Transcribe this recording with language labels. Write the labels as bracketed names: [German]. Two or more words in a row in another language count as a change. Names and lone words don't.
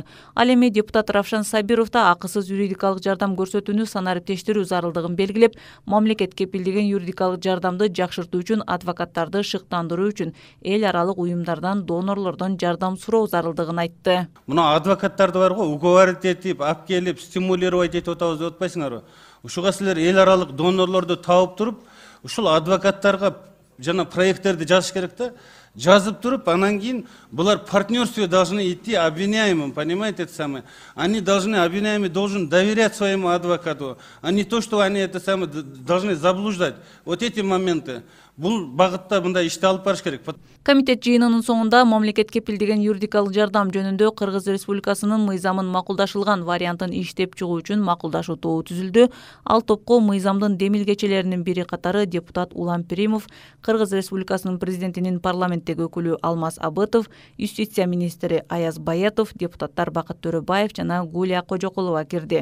[Kyrgyz] Ал эми депутат Равшан Сабиров да акысыз юридикалык жардам көрсөтүүнү санариптештирүү зарылдыгын белгилеп, мамлекет кепилдеген юридикалык жардамды жакшыртуу үчүн адвокаттарды шыктандыруу үчүн эл аралык уюмдардан, донорлордон жардам суроо зарылдыгын айтты. Мына адвокаттарды бар го, уговорить этип, алып келип, стимулировать этип атабыз деп атпайсыңарбы? Ушуга силер эл аралык донорлорду таап туруп, ушул адвокаттарга жана проекттерди жазыш керек да. Жазып туруп, анан кийин булар [Russian] партнерстве должны идти обвиняемым, понимаете, это самое. Они должны, обвиняемый должен доверять своему адвокату, а не то, что они это самое должны заблуждать. Вот эти моменты. [Kyrgyz] бул багытта мындай ишти алып барыш керек. Комитет жыйынынын соңунда мамлекет кепилдеген юридикалык жардам жөнүндө Кыргыз Республикасынын мыйзамын макулдашылган вариантын иштеп чыгуу үчүн макулдашуу тобу түзүлдү. Ал топко мыйзамдын демилгечелеринин бири катары депутат Улан Пиримов, Кыргыз Республикасынын президентинин парламенттеги өкүлү Алмаз Абытов, юстиция министри Аяз Баятов, депутаттар Бакыт Төрөбаев жана Гулия Кожокулова кирди.